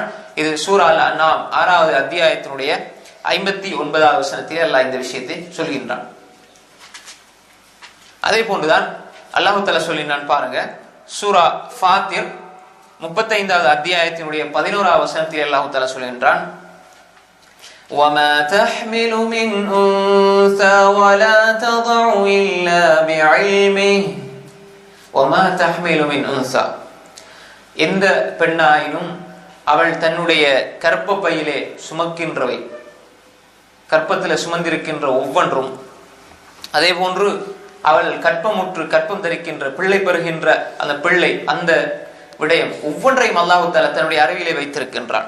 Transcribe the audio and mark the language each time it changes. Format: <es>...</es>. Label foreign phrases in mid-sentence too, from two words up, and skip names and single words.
<ta>இது சூரா அன்ஆம் 6வது அத்தியாயத்தினுடைய 59வது வசனத்திலே அல்லாஹ் இந்த விஷயத்தை சொல்கின்றான். அதே போன்றுதான் அல்லாஹ் தஆலா சொல்லினான் பாருங்க, சூரா ஃபாத்திர் 35வது அத்தியாயத்தினுடைய 11வது வசனத்தில் அல்லாஹ் தஆலா சொல்கின்றான்,</ta> <ar>وَمَا تَحْمِلُ مِنْ أُنثَى وَلَا تَضَعُ إِلَّا بِعِلْمِهِ وَمَا تَحْمِلُ مِنْ أُنثَى,</ar> <ta>எந்த பெண்ணாயினும் அவள் தன்னுடைய கற்ப பையிலே சுமக்கின்றவை, கற்பத்தில் சுமந்திருக்கின்ற ஒவ்வொன்றும், அதே போன்று அவள் கற்பமுற்று கற்பம் தரிக்கின்ற பிள்ளை பெறுகின்ற அந்த பிள்ளை, அந்த விடயம் ஒவ்வொன்றையும் அல்லாஹ் தஆலா தன்னுடைய அறிவிலே வைத்திருக்கின்றான்.</ta>